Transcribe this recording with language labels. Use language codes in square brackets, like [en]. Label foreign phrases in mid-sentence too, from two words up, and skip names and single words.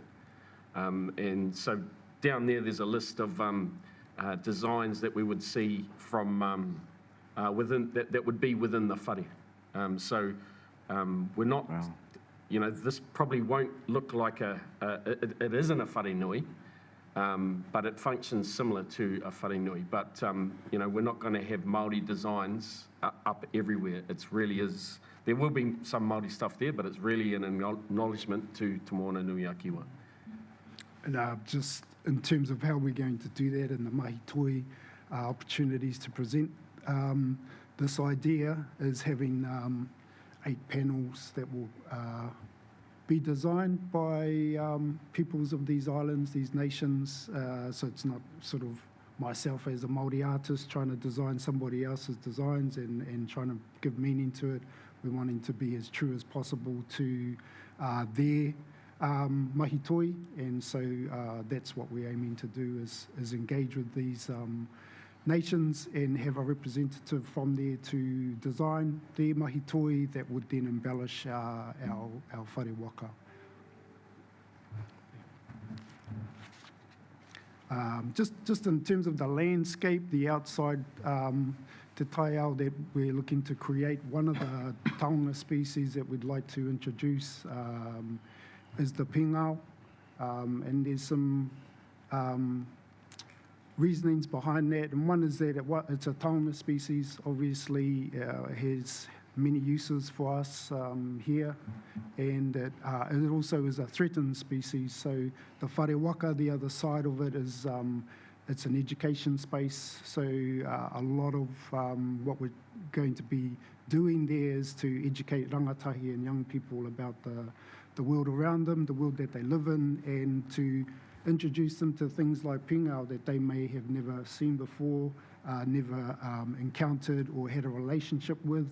[en] And so down there's a list of designs that we would see from within that would be within the whare. So we're not, this probably won't look like it isn't a [mi] whare nui, [en] but it functions similar to a [mi] whare nui. [en] But we're not going to have Māori designs up everywhere. It's really is. There will be some Māori stuff there, but it's really an acknowledgement to Te Moananui-a-Kiwa. And just in terms of how we're going to do that and the [mi] mahi toi [en] opportunities to present this idea is having 8 panels that will be designed by peoples of these islands, these nations, so it's not sort of myself as a Māori artist trying to design somebody else's designs and trying to give meaning to it. We're wanting to be as true as possible to their [mi] mahi toi, [en] and so that's what we're aiming to do is engage with these nations and have a representative from there to design their [mi] mahi toi [en] that would then embellish our [mi] whare waka. [en] Just in terms of the landscape, the outside [mi] te taiao [en] that we're looking to create, one of the taonga species that we'd like to introduce is the pingao, and there's some reasonings behind that, and one is that it's a taonga species, obviously has many uses for us here, and it also is a threatened species. So the [mi] whare waka, [en] the other side of it is it's an education space. So a lot of what we're going to be doing there is to educate rangatahi and young people about the world around them, the world that they live in, and to introduce them to things like pingao that they may have never seen before, never encountered or had a relationship with.